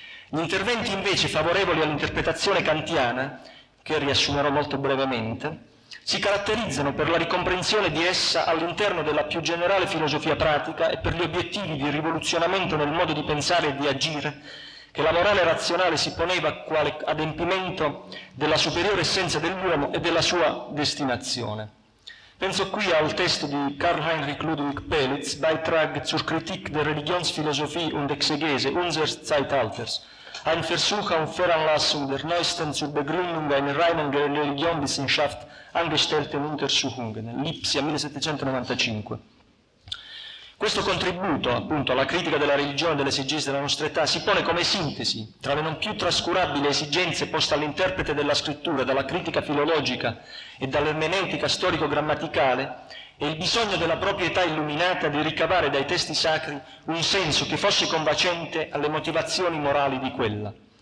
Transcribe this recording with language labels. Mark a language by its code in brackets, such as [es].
[it] Gli interventi invece favorevoli all'interpretazione kantiana, che riassumerò molto brevemente, si caratterizzano per la ricomprensione di essa all'interno della più generale filosofia pratica e per gli obiettivi di rivoluzionamento nel modo di pensare e di agire che la morale razionale si poneva quale adempimento della superiore essenza dell'uomo e della sua destinazione. Penso qui al testo di Karl Heinrich Ludwig Pelitz, [de] Beitrag zur Kritik der Religionsphilosophie und Exegese unseres Zeitalters, Ein Versuch auf Veranlassung der neuesten zur Begründung einer reinen Religionswissenschaft angestellten Untersuchungen, [it] Lipsia [de] 1795. [it] Questo contributo, appunto, alla critica della religione e dell'esegesi della nostra età si pone come sintesi tra le non più trascurabili esigenze poste all'interprete della scrittura, dalla critica filologica e dall'ermeneutica storico-grammaticale, e il bisogno della propria età illuminata di ricavare dai testi sacri un senso che fosse convincente alle motivazioni morali di quella.